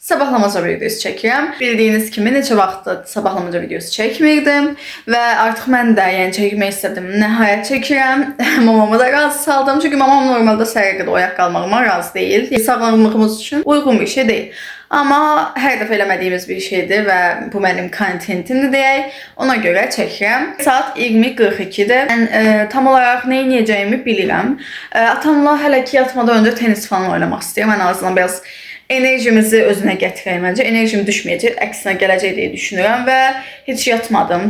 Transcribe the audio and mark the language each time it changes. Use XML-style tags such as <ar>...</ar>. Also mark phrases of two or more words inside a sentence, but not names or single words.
<tr>Sabahlamaca videosu çekiyorum.</tr> <az>Bildiğiniz kimi neçə vaxtdır sabahlamaca videosu çekmirdim ve artık mən də yəni çekmək istedim. Nəhayət çekiyorum. Mamamı da razı saldım çünkü mamam normalde səhərə qədər oyaq qalmağıma razı değil.</az> <tr>Sağlamlığımız için uygun bir şey değil.</tr> <az>Ama her dəfə eləmədiyimiz bir şeydir və bu mənim kontentimdir deyək. Ona görə çəkirəm. Saat 20:42-dir. Mən tam olaraq nə edəcəyimi bilirəm. Atamla hələ ki yatmadan öncə tenis falan oynamaq istəyirəm. Ən azından biraz enerjimizi özünə gətirək məncə. Enerjim düşməyəcək, əksinə gələcək deyə düşünürəm və heç yatmadım.</az>